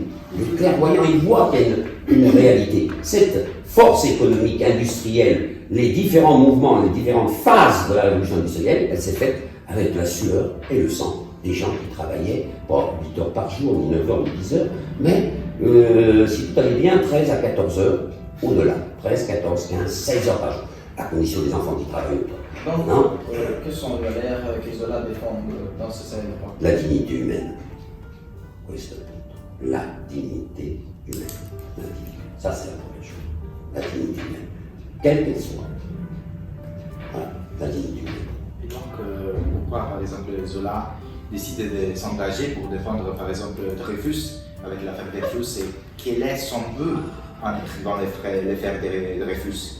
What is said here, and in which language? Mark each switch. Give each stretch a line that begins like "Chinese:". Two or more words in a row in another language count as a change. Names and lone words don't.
French: Il est clairvoyant, il voit qu'il y a une réalité. Cette force économique, industrielle, les différents mouvements, les différentes phases de la révolution industrielle, elle s'est faite avec la sueur et le sang des gens qui travaillaient, pas 8 heures par jour, ni 9 heures, ni 10 heures, mais si tout allait bien, 13 à 14 heures au-delà. 13, 14, 15, 16 heures par jour. La condition des enfants qui travaillent. Donc, Non. quelles sont les valeurs que Zola défend dans ce scénario? La dignité humaine.
Italian: Questo è il punto.
French: La dignité humaine. L'individu. Ça, c'est la première chose. La dignité humaine. Quelle qu'elle soit. Voilà. La dignité humaine. Et donc, pourquoi, par exemple, Zola décide de s'engager pour défendre, par exemple, Dreyfus avec l'affaire Dreyfus, et quel est son but en écrivant l'affaire de Dreyfus?